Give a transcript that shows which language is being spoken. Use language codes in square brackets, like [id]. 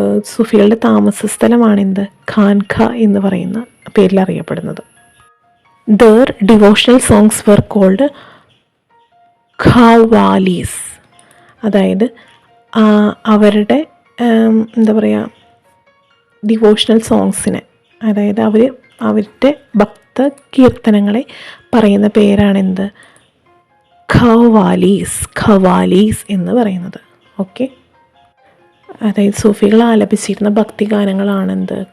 [ml] സൂഫികളുടെ താമസ സ്ഥലമാണ് എന്ത്? ഖാൻഖ എന്ന് പറയുന്ന പേരിൽ അറിയപ്പെടുന്നത്. [en] Their devotional songs were called qawwalis. [ml] അതായത് അവരുടെ എന്താ പറയുക, ഡിവോഷണൽ സോങ്സിനെ, അതായത് അവരുടെ ഭക്ത കീർത്തനങ്ങളെ പറയുന്ന പേരാണെന്ത്? ഖവാലീസ് എന്ന് പറയുന്നത്. ഓക്കെ, അതായത് സൂഫികൾ ആലപിച്ചിരുന്ന ഭക്തിഗാനങ്ങളാണെന്ത്?